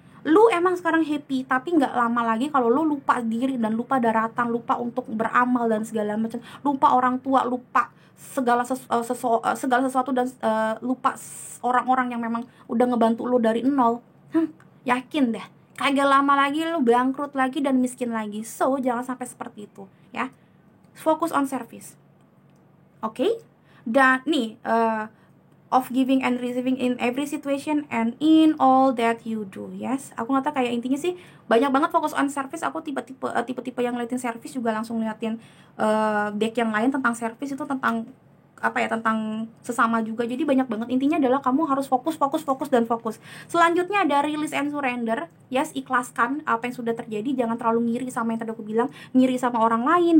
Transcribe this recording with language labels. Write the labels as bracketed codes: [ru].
[id] Lu emang sekarang happy, tapi nggak lama lagi kalau lu lupa diri dan lupa daratan, lupa untuk beramal dan segala macam, lupa orang tua, lupa segala sesuatu, dan lupa orang-orang yang memang udah ngebantu lu dari nol. Yakin deh, kagak lama lagi lu bangkrut lagi dan miskin lagi. So jangan sampai seperti itu ya. [en] Fokus on service. [id] Oke? Dan nih [en] of giving and receiving in every situation and in all that you do. [id] Yes, aku nggak tahu, kayak intinya sih banyak banget [en] fokus on service. [id] Aku tipe-tipe yang ngeliatin service juga langsung ngeliatin deck yang lain tentang service, itu tentang apa ya, tentang sesama juga. Jadi banyak banget, intinya adalah kamu harus fokus dan fokus. Selanjutnya ada [en] release and surrender. [id] Yes, ikhlaskan apa yang sudah terjadi. Jangan terlalu ngiri sama yang tadi aku bilang, ngiri sama orang lain.